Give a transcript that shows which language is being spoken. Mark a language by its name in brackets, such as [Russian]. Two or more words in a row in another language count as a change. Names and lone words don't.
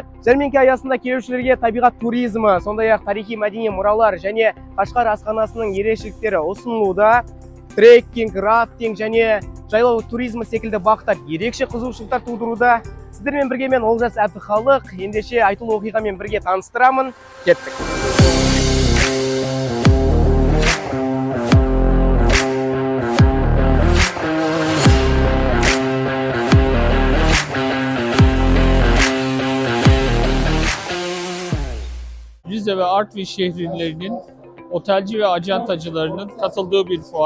[Kazakh] Жәрмеңке аясында келушілерге табиғат туризмі, сондай-ақ тарихи мәдени мұралар және Қашқар асханасының ерекшеліктері ұсынылуда. Треккинг, рафтинг және жайлау туризмі секілді бағыттар ерекше қызығушылықтар тудыруда. Сіздермен бірге мен Олжас Әбдіхалық, ендеше айтулы оқиғамен бірге таныстырамын. Кеттік. [Turkish] Rize ve Artvin şehirlerinin otelci ve acentacılarının katıldığı bir fuar.